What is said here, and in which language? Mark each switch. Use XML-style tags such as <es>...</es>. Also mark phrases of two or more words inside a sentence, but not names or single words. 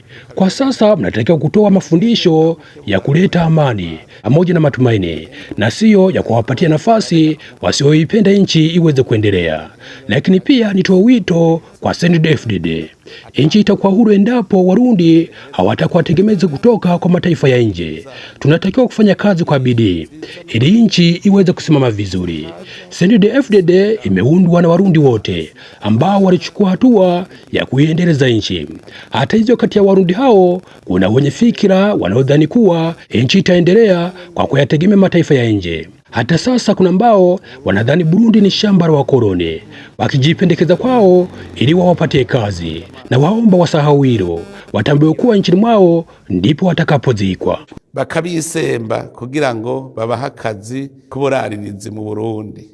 <sw>Kwa sasa mnatakiwa kutoa mafundisho ya kuleta amani pamoja na matumaini, na sio ya kuwapatia nafasi wasioipenda nchi iweze kuendelea. Lakini pia nitoa wito kwa CNDD-FDD. Nchi itakuwa huru endapo Warundi hawatakuwa tegemezi kutoka kwa mataifa ya nje. Tunatakiwa kufanya kazi kwa bidii ili nchi iweze kusimama vizuri. CNDD-FDD imeundwa na Warundi wote ambao walichukua hatua ya kuiendeleza nchi. Hata hivyo, kati ya Warundi hao kuna wenye fikira wanaodhani kuwa nchi itaendelea kwa kuyategemea mataifa ya nje. Hata sasa kuna ambao wanadhani Burundi ni shamba la wakoloni, wakijipendekeza kwao ili wawapatie kazi, na waomba wasahau hilo, watambue kuwa nchini mwao ndipo watakapozikwa.</sw> <rn>Bakabisemba kugira ngo babaha akazi kuburaririzi mu Burundi.</rn>